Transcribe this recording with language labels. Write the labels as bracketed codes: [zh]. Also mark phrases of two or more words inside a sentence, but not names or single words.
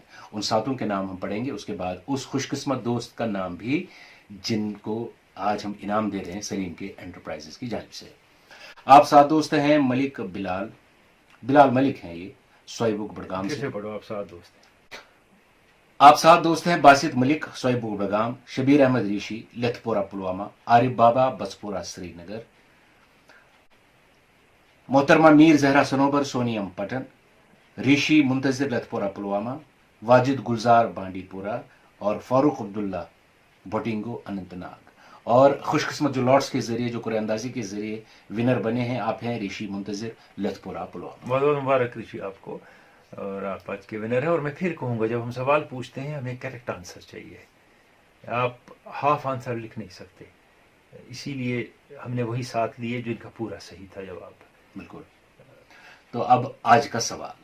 [ur] ان 7 کے نام ہم پڑھیں گے, اس کے بعد اس خوش قسمت دوست کا نام بھی جن کو آج ہم انعام دے رہے ہیں سلیم کے انٹرپرائزز کی جانب سے. آپ 7 دوست ہیں. ملک بلال ملک ہیں, یہ سوئیبک بڑگام سے. پڑھو آپ 7 دوست ہیں. آپ 7 دوست ہیں. باسط ملک سوئیبک بڑگام, شبیر احمد ریشی لتھ پورہ پلوامہ, عارف بابا بسپورہ سری نگر, محترمہ میر زہرا سنوبر سونیم پٹن, ریشی منتظر لتھ پورہ پلوامہ, واجد گلزار بانڈی پورہ, اور فاروق عبداللہ بھٹنگو اننت ناگ. اور خوش قسمت جو لارڈس کے ذریعے, جو قرعہ اندازی کے ذریعے ونر بنے ہیں, آپ ہیں ریشی منتظر لتھ پورہ پلوامہ. بہت بہت مبارک ریشی آپ کو, اور آپ آج کے ونر ہیں. اور میں پھر کہوں گا, جب ہم سوال پوچھتے ہیں ہمیں [en] correct answer [ur] چاہیے, آپ [en] half answer [ur] لکھ نہیں سکتے. اسی لیے ہم نے وہی 7 لیے جو ان کا پورا صحیح تھا جواب. بالکل. تو اب آج کا سوال